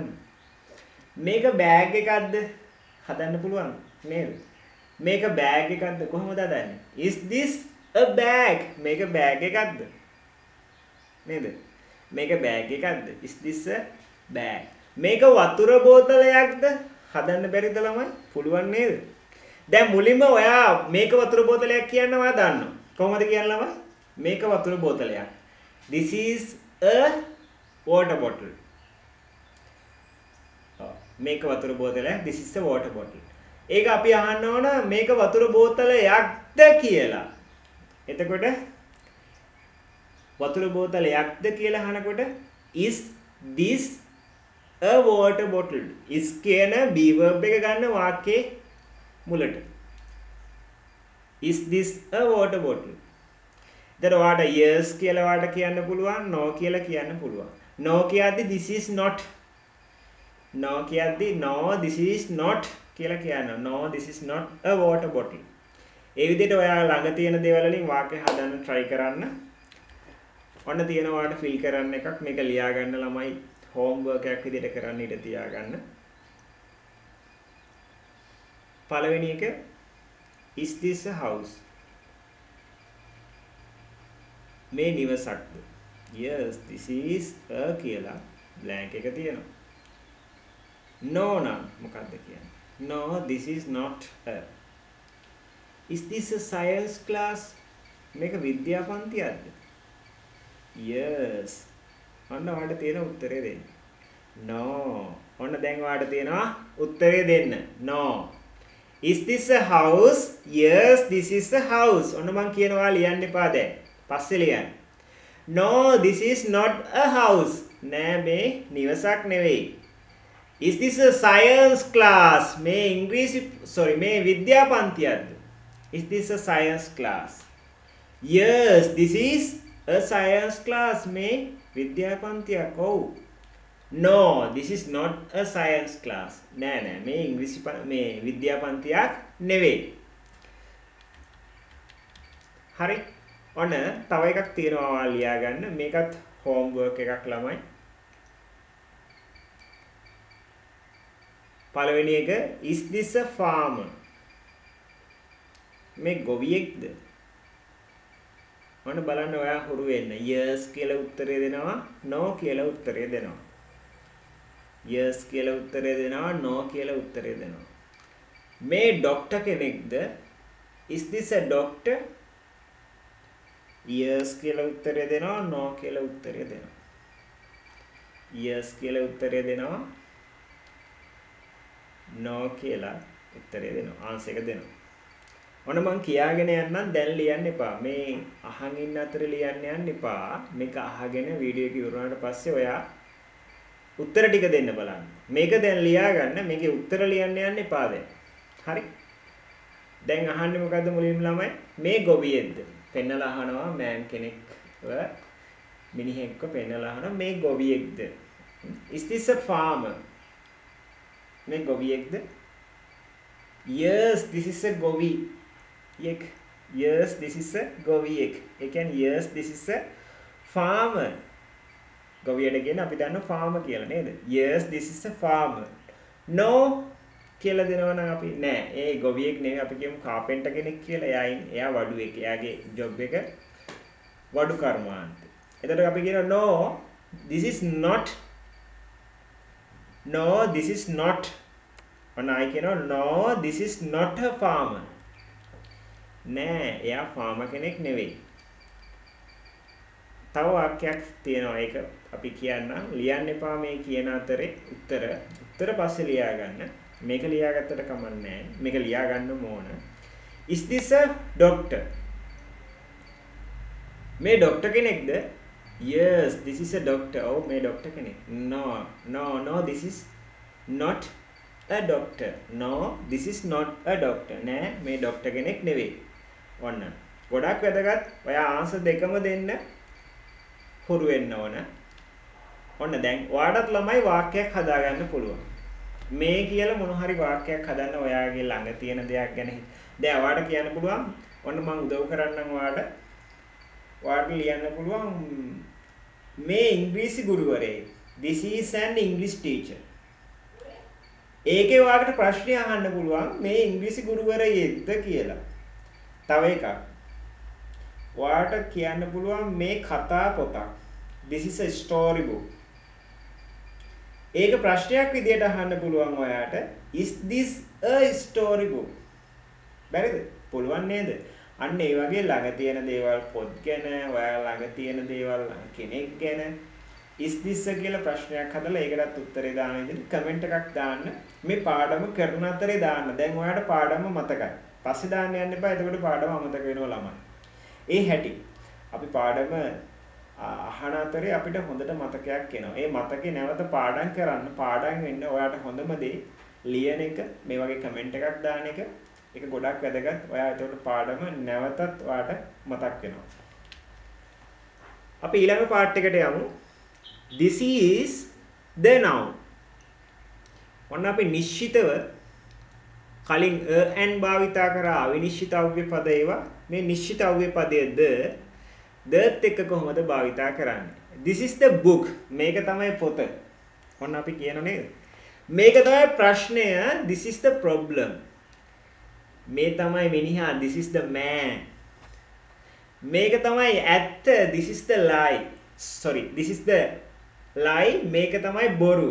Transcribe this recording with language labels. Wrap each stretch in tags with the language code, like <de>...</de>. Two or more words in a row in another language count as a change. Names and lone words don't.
<si>මේක බෑග් එකක්ද? හදන්න පුළුවන් නේද? මේක බෑග් එකක්ද? කොහොමද හදන්නේ?</si> <en>Is this a bag?</en> <si>මේක බෑග් එකක්ද? නේද? මේක බෑග් එකක්ද?</si> <en>Is this a bag?</en> <si>මේක වතුර බෝතලයක්ද? හදන්න බැරිද ළමයි? පුළුවන් නේද? දැන් මුලින්ම ඔයා මේක වතුර බෝතලයක් කියන්න ඔයා දන්නවා. කොහොමද කියන්නේ ළමයි? මේක වතුර බෝතලයක්.</si> <en>This is a water bottle.</en> <si>මේක වතුර බෝතලයක්.</si> <en>This is a water bottle.</en> <si>ඒක අපි අහන්න ඕන මේක වතුර බෝතලයක්ද කියලා. එතකොට වතුර බෝතලයක්ද කියලා අහනකොට</si> <en>is this a water bottle?</en> <si>is කියන be verb එක ගන්න වාක්‍යයේ මුලට.</si> <en>is this a water bottle?</en> <si>එතකොට ඔයාට yes කියලා ඔයාට කියන්න පුළුවන්, no කියලා කියන්න පුළුවන්.</si> <en>no කියද්දි this is not. no කියද්දි no this is not</en> <si>කියලා කියන්න.</si> <en>no this is not a water bottle.</en> <si>ඒ විදිහට ඔයා ළඟ තියෙන දේවල් වලින් වාක්‍ය හදන්න try කරන්න. ඔන්න තියෙන ඔයාලට fill කරන්න එකක් මේක ලියා ගන්න ළමයි homework එකක් විදිහට කරන්න ඉඩ තියා ගන්න. පළවෙනි එක</si> <en>is this a house?</en> <si>මේ නිවසක්ද?</si> <en>yes this is a කියලා blank</en> <si>එක තියෙනවා. no නම් මොකක්ද කියන්නේ?</si> <en>no this is not a. is this a science class?</en> <si>මේක විද්‍යා පන්තියක්ද? yes. ඔන්න ඔයාලට තියෙන උත්තරේ දෙන්න. no. ඔන්න දැන් ඔයාලට තියෙනවා උත්තරේ දෙන්න.</si> <en>no. is this a house? yes this is a house.</en> <si>ඔන්න මං කියනවා ලියන්න එපා දැන්. පස්සේ ලියන්න.</si> <en>no this is not a house.</en> <si>නෑ මේ නිවසක් නෙවෙයි.</si> <en>is this a science class?</en> <si>මේ ඉංග්‍රීසි මේ විද්‍යා පන්තියක්ද?</si> <en>is this a science class? yes this is a science class.</en> <si>මේ විද්‍යා පන්තියක්. ඔව්.</si> <en>no this is not a science class.</en> <si>නෑ නෑ මේ ඉංග්‍රීසි මේ විද්‍යා පන්තියක් නෙවෙයි. හරි. ඔන්න තව එකක් තියෙනවා ඔයාලා ලියා ගන්න. මේකත් homework එකක් ළමයි. පළවෙනි එක</si> <en>is this a farmer?</en> <si>මේ ගොවියෙක්ද? ඔන්න බලන්න ඔයා හුරු වෙන්න. yes කියලා උත්තරේ දෙනවා, no කියලා උත්තරේ දෙනවා. yes කියලා උත්තරේ දෙනවා, no කියලා උත්තරේ දෙනවා. මේ ડોක්ටර් කෙනෙක්ද?</si> <en>is this a doctor?</en> <si>yes කියලා උත්තරේ දෙනවා, no කියලා උත්තරේ දෙනවා. yes කියලා උත්තරේ දෙනවා, no කියලා උත්තරේ දෙනවා. ආන්සර් එක දෙනවා. ඔන්න මං කියාගෙන යන්නම් දැන් ලියන්න එපා. මේ අහන් ඉන්න අතර ලියන්න යන්න එපා. මේක අහගෙන වීඩියෝ එක ඉවරනාට පස්සේ ඔයා උත්තර ටික දෙන්න බලන්න. මේක දැන් ලියා ගන්න. මේකේ උත්තර ලියන්න යන්න එපා දැන්. හරි. දැන් අහන්නේ මොකද්ද මුලින්ම ළමයි? මේ ගොවියෙක්ද? පෙන්නලා අහනවා මෑන් කෙනෙක්ව මිනිහෙක්ව පෙන්නලා අහනවා මේ ගොවියෙක්ද?</si> <en>is this a farmer?</en> <si>මේ ගොවියෙක්ද?</si> <en>yes this is a govi. yes this is a ගොවියෙක්.</en> <si>ඒ කියන්නේ</si> <en>yes this is a farmer.</en> <si>ගොවියට කියන්නේ අපි දන්න farmer කියලා නේද?</si> <en>yes this is a farmer.</en> <si>no කියලා දෙනවා නම් අපි නෑ ඒ ගොවියෙක් නෙවෙයි අපි කියමු කාපෙන්ටර් කෙනෙක් කියලා. එයා වඩුවෙක්. එයාගේ ජොබ් එක වඩු කර්මාන්තය. එතකොට අපි කියනවා</si> <en>no this is not. no this is not.</en> <si>ඔන්න ආයි කියනවා</si> <en>no this is not a farmer.</en> <si>නෑ එයා ෆාමර් කෙනෙක් නෙවෙයි. තව වාක්‍යයක් තියෙනවා ඒක අපි කියන්නම්. ලියන්න එපා මේ කියන අතරේ උත්තර පස්සේ ලියා ගන්න. මේක ලියාගත්තට කමක් නැහැ. මේක ලියා ගන්න ඕන.</si> <en>is this a doctor?</en> <si>මේ ડોක්ටර් කෙනෙක්ද?</si> <en>yes this is a doctor.</en> <si>ඔව් මේ ડોක්ටර් කෙනෙක්.</si> <en>no this is not a doctor. no this is not a doctor.</en> <si>නෑ මේ ડોක්ටර් කෙනෙක් නෙවෙයි. ඔන්න ගොඩක් වැදගත්. ඔයා ආන්සර් දෙකම දෙන්න හුරු වෙන්න ඕන. ඔන්න දැන් ඔයාටත් ළමයි වාක්‍යයක් හදාගන්න පුළුවන්. මේ කියලා මොන හරි වාක්‍යයක් හදන්න ඔයාගේ ළඟ තියෙන දෙයක් ගැන. දැන් ඔයාට කියන්න පුළුවන් ඔන්න මම උදව් කරන්නම් ඔයාට. ඔයාට ලියන්න පුළුවන් මේ ඉංග්‍රීසි ගුරුවරයෙක්.</si> <en>this is an English teacher.</en> <si>ඒකේ ඔයාලට ප්‍රශ්නය අහන්න පුළුවන් මේ ඉංග්‍රීසි ගුරුවරයෙක්ද කියලා. තව එකක්. ඔයාට කියන්න පුළුවන් මේ කතා පොතක්.</si> <en>this is a story book.</en> <si>ඒක ප්‍රශ්නයක් විදියට අහන්න පුළුවන් ඔයාට.</si> <en>Is this a story book?</en> <si>බැරිද? පුළුවන් නේද? අන්න ඒ වගේ ළඟ තියෙන දේවල් පොත් ගැන, ඔයා ළඟ තියෙන දේවල් කෙනෙක් ගැන</si> <en>is this</en> <si>කියලා ප්‍රශ්නයක් හදලා ඒකටත් උත්තරේ දාන විදිහට කමෙන්ට් එකක් දාන්න. මේ පාඩම කරන අතරේ දාන්න. දැන් ඔයාට පාඩම මතකයි. පස්සේ දාන්න යන්න එපා. එතකොට පාඩම අමතක වෙනවා ළමයි. ඒ හැටි. අපි පාඩම අහන අතරේ අපිට හොඳට මතකයක් එනවා. ඒ මතකේ නැවත පාඩම් කරන්න. පාඩම් වෙන්න ඔයාට හොඳම දේ ලියන එක, මේ වගේ කමෙන්ට් එකක් දාන එක. ඒක ගොඩක් වැදගත්. ඔයා එතකොට පාඩම නැවතත් ඔයාට මතක් වෙනවා. අපි ඊළඟ පාර්ට් එකට යමු.</si> <en>This is the noun.</en> <si>ඔන්න අපි නිශ්චිතව කලින් and භාවිතා කරා අවිනිශ්චිත අව්‍ය පද ඒවා. මේ නිශ්චිත අව්‍ය පදයේ the එක්ක කොහොමද භාවිතා කරන්නේ?</si> <en>This is the book.</en> <si>මේක තමයි පොත. ඔන්න අපි කියනවා නේද? මේක තමයි ප්‍රශ්නය.</si> <en>This is the problem.</en> <si>මේ තමයි මිනිහා.</si> <en>This is the man.</en> <si>මේක තමයි ඇත්ත.</si> <en>This is the lie. Sorry, this is the lie.</en> <si>මේක තමයි බොරුව.</si>